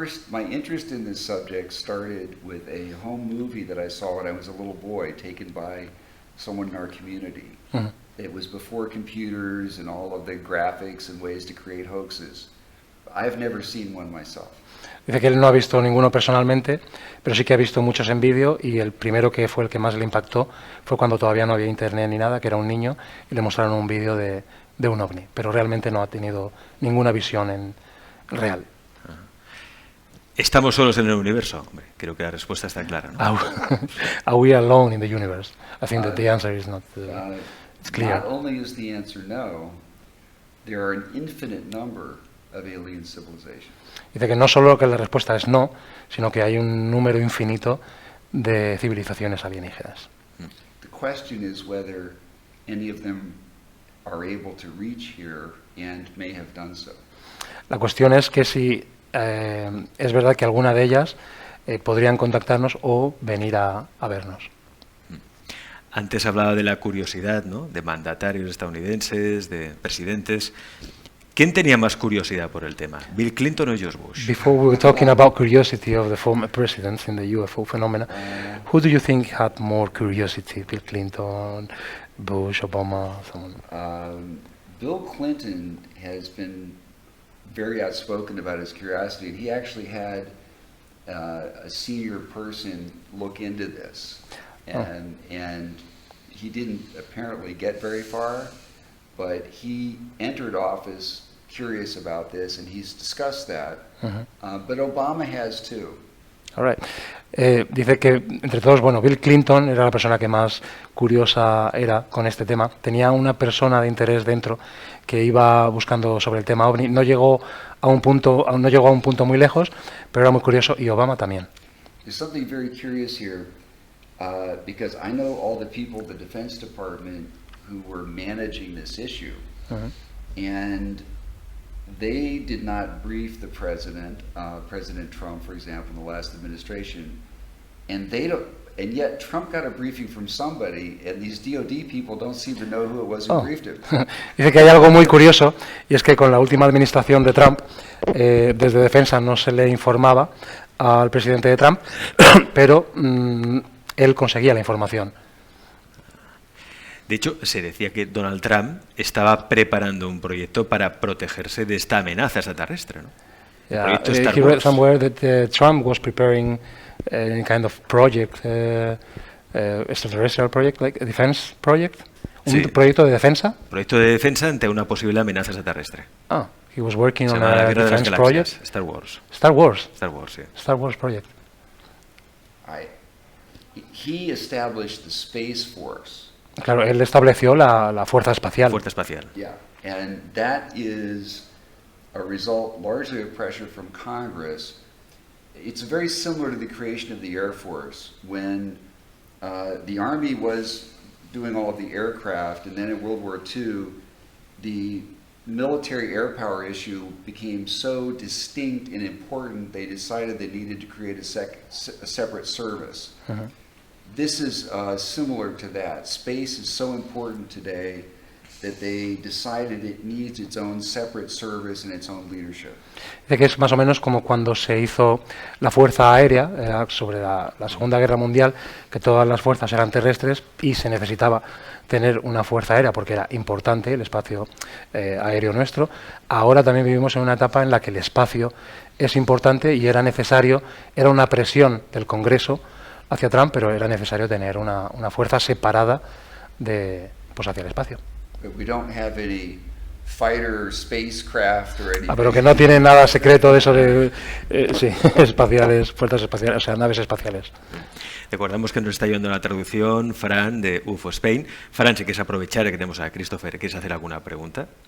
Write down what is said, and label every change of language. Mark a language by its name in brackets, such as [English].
[English] My interest in this subject started with a home movie that I saw when I was a little boy, taken by someone in our community. It was before computers and all of the graphics and ways to create hoaxes. I've never seen one myself. [Spanish] Dice que él no ha visto ninguno personalmente, pero sí que ha visto muchos en vídeo y el primero que fue el que más le impactó fue cuando todavía no había internet ni nada, que era un niño y le mostraron un vídeo de un ovni, pero realmente no ha tenido ninguna visión real. ¿Estamos solos en el universo? Hombre, creo que la respuesta está clara, ¿no? [English] Are we alone in the universe? I think that the answer is not it's clear. Not only is the answer no, there are an infinite number of alien civilizations. [Spanish] Dice que no solo que la respuesta es no, sino que hay un número infinito de civilizaciones alienígenas. [English] The question is whether any of them are able to reach here and may have done so. [Spanish] La cuestión es que si es verdad que alguna de ellas podrían contactarnos o venir a vernos. Antes hablaba de la curiosidad, ¿no? De mandatarios estadounidenses, de presidentes. ¿Quién tenía más curiosidad por el tema? ¿Bill Clinton o George Bush? [English] Before we were talking about curiosity of the former presidents in the UFO phenomena, who do you think had more curiosity? Bill Clinton, Bush, Obama, someone? Bill Clinton has been very outspoken about his curiosity, and he actually had a senior person look into this, and he didn't apparently get very far, but he entered office curious about this, and he's discussed that. But Obama has too. All right. [Spanish] Dice que entre todos, bueno, Bill Clinton era la persona que más curiosa era con este tema. Tenía una persona de interés dentro que iba buscando sobre el tema OVNI. No llegó a un punto muy lejos, pero era muy curioso, y Obama también. [English] There's something very curious here, because I know all the people at the Defense Department who were managing this issue, and they did not brief the president, President Trump, for example, in the last administration, and they don't. And yet Trump got a briefing from somebody, and these DOD people don't seem to know who it was who briefed him. [Spanish] Dice que hay algo muy curioso, y es que con la última administración de Trump, desde Defensa no se le informaba al presidente de Trump, pero él conseguía la información. De hecho, se decía que Donald Trump estaba preparando un proyecto para protegerse de esta amenaza extraterrestre, ¿no? [English] Yeah, he read somewhere that Trump was preparing a kind of project, extraterrestrial project, like a defense project, [Spanish] un proyecto de defensa. Proyecto de defensa ante una posible amenaza extraterrestre. [English] Ah, he was working on a defense project. Star Wars. Star Wars. Star Wars, sí. Star Wars project. He established the Space Force. [Spanish] Claro, él estableció la fuerza espacial. Fuerza espacial. [English] Yeah, and that is a result largely of pressure from Congress. It's very similar to the creation of the Air Force when the Army was doing all of the aircraft, and then in World War II, the military air power issue became so distinct and important, they decided they needed to create a separate service. This is similar to that. Space is so important today that they decided it needs its own separate service and its own leadership. [Spanish] Dice que es más o menos como cuando se hizo la Fuerza Aérea sobre la Segunda Guerra Mundial, que todas las fuerzas eran terrestres y se necesitaba tener una fuerza aérea porque era importante el espacio aéreo nuestro. Ahora también vivimos en una etapa en la que el espacio es importante y era necesario, era una presión del Congreso hacia Trump, pero era necesario tener una fuerza separada hacia el espacio. [English] We don't have any fighter spacecraft or anything. [Spanish] Pero que no tiene nada secreto de eso de espaciales, fuerzas espaciales, o sea, naves espaciales. Recordamos que nos está ayudando la traducción Fran de UFO Spain. Fran, si quieres aprovechar que tenemos a Christopher, ¿quieres hacer alguna pregunta?